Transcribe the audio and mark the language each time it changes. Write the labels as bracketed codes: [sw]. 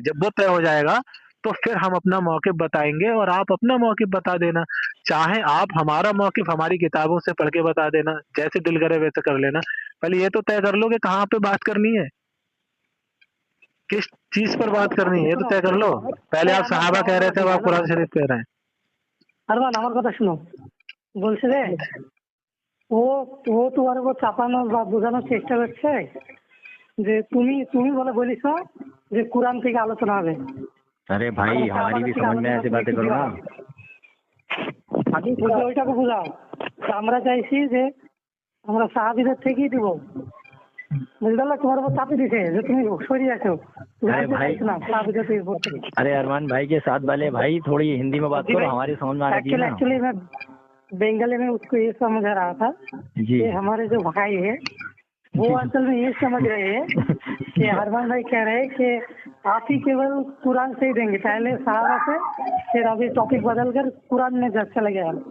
[hi] जब वो तय हो जाएगा तो फिर हम अपना मौक़िफ़ बताएंगे और आप अपना मौक़िफ़ बता देना। चाहे आप हमारा मौक़िफ़ हमारी किताबों से पढ़ के बता देना, जैसे दिल करे वैसे कर लेना। पहले ये तो तय कर लो कि कहाँ पे बात करनी है, किस चीज पर बात करनी है, ये तो तय कर लो। पहले आप सहाबा कह रहे थे, अब आप कुरान शरीफ कह रहे हैं। [bn] আরমান আমার কথা শুনো, বলছে রে ও ও তোমার উপর চাপানোর বা বোঝানোর চেষ্টা করছে যে তুমি তুমি বলে বলিস যে কোরআন থেকে আলোচনা হবে। [hi] अरे भाई हमारी भी समझ में ऐसी बातें करो ना। [bn] বলছে ওইটাকে বোঝাও, আমরা চাইছি যে আমরা সাহাবীদের থেকেই দিব। বুঝতে পারলে, তোমার উপর চাপিয়ে দিছে যে তুমি সরিয়ে আসো। [hi] अरे भाई, अरे अरमान भाई के साथ वाले भाई थोड़ी हिंदी में बात करो, हमारी समझ में आ रही है ना। एक्चुअली मैं बंगाली में उसको ये समझा रहा था जी। कि हमारे जो भाई है वो असल में ये समझ रहे हैं कि अरमान भाई कह रहे हैं कि आप ही केवल कुरान से ही देंगे, पहले सहाबा से, फिर अभी टॉपिक बदल कर कुरान में चले गए।